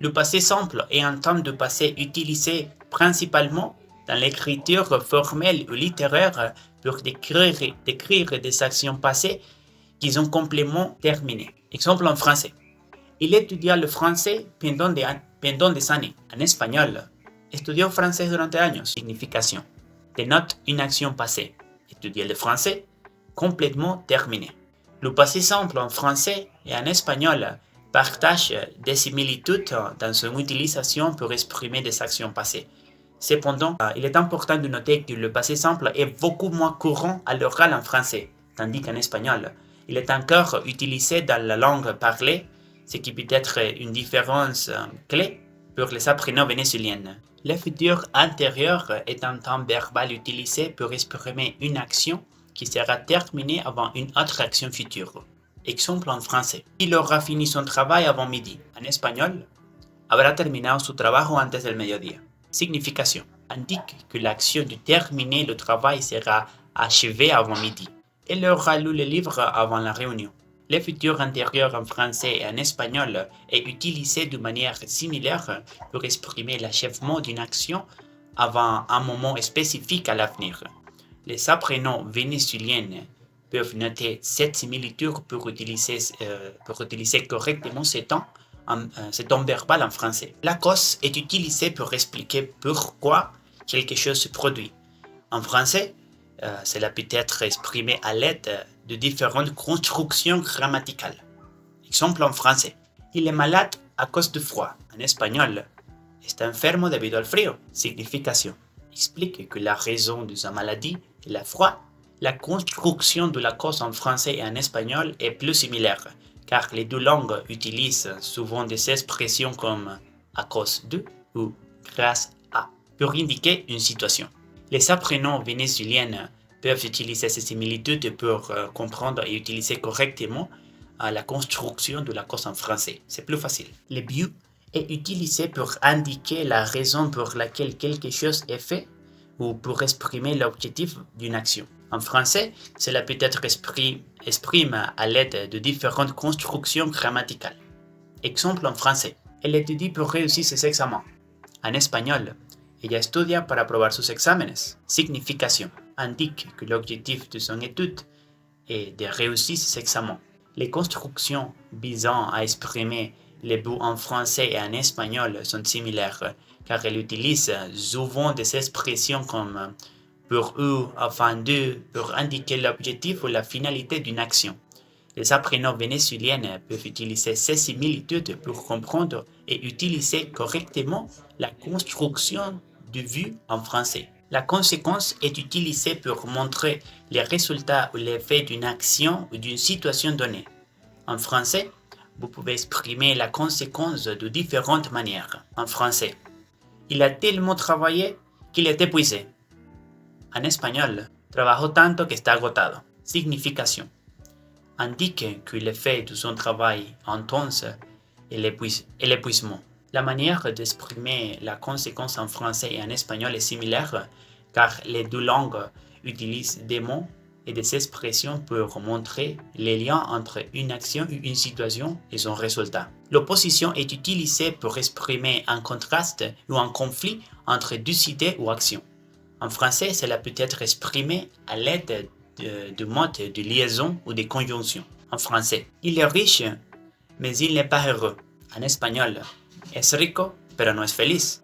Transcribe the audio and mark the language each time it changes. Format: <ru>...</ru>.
<fr>Le passé simple est un temps de passé utilisé principalement dans l'écriture formelle ou littéraire pour décrire des actions passées qui sont complètement terminées. Exemple en français. Il étudia le français pendant des années. En espagnol,</fr> <es>estudió francés durante años.</es> <fr>Signification. Dénote une action passée. Étudier le français, complètement terminé. Le passé simple en français et en espagnol partage des similitudes dans son utilisation pour exprimer des actions passées. Cependant, il est important de noter que le passé simple est beaucoup moins courant à l'oral en français, tandis qu'en espagnol, il est encore utilisé dans la langue parlée, ce qui peut être une différence clé pour les apprenants vénézuéliens. Le futur antérieur est un temps verbal utilisé pour exprimer une action qui sera terminée avant une autre action future. Exemple en français. Il aura fini son travail avant midi. En espagnol,</fr> <es>habrá terminado su trabajo antes del mediodía.</es> <fr>Signification. Indique que l'action de terminer le travail sera achevée avant midi. Elle aura lu le livre avant la réunion. Le futur antérieur en français et en espagnol est utilisé de manière similaire pour exprimer l'achèvement d'une action avant un moment spécifique à l'avenir. Les apprenants vénézuéliens peuvent noter cette similitude pour utiliser correctement ce temps verbal en français. La cause est utilisée pour expliquer pourquoi quelque chose se produit. En français, cela peut être exprimé à l'aide de différentes constructions grammaticales. Exemple en français. Il est malade à cause du froid. En espagnol,</fr> <es>está enfermo debido al frío.</es> <fr>Signification. Explique que la raison de sa maladie est le froid. La construction de la cause en français et en espagnol est plus similaire, car les deux langues utilisent souvent des expressions comme à cause de ou grâce à pour indiquer une situation. Les apprenants vénézuéliens peuvent utiliser ces similitudes pour comprendre et utiliser correctement la construction de la cause en français. C'est plus facile. Le but est utilisé pour indiquer la raison pour laquelle quelque chose est fait ou pour exprimer l'objectif d'une action. En français, cela peut être exprimé à l'aide de différentes constructions grammaticales. Exemple en français. Elle étudie pour réussir ses examens. En espagnol,</fr> <es>ella estudia para aprobar sus exámenes.</es> <fr>Signification. Indique que l'objectif de son étude est de réussir ses examens. Les constructions visant à exprimer les buts en français et en espagnol sont similaires, car elles utilisent souvent des expressions comme pour ou, afin de, pour indiquer l'objectif ou la finalité d'une action. Les apprenants vénézuéliens peuvent utiliser ces similitudes pour comprendre et utiliser correctement la construction du vu en français. La conséquence est utilisée pour montrer les résultats ou l'effet d'une action ou d'une situation donnée. En français, vous pouvez exprimer la conséquence de différentes manières. En français, il a tellement travaillé qu'il est épuisé. En espagnol,</fr> <es>trabajó tanto que está agotado.</es> <fr>Signification. Indique que l'effet de son travail intense est l'épuisement. La manière d'exprimer la conséquence en français et en espagnol est similaire, car les deux langues utilisent des mots et des expressions pour montrer les liens entre une action ou une situation et son résultat. L'opposition est utilisée pour exprimer un contraste ou un conflit entre deux idées ou actions. En français, cela peut être exprimé à l'aide de modes de liaison ou de conjonction. En français, il est riche, mais il n'est pas heureux. En espagnol,</fr> <es>es rico, pero no es feliz.</es>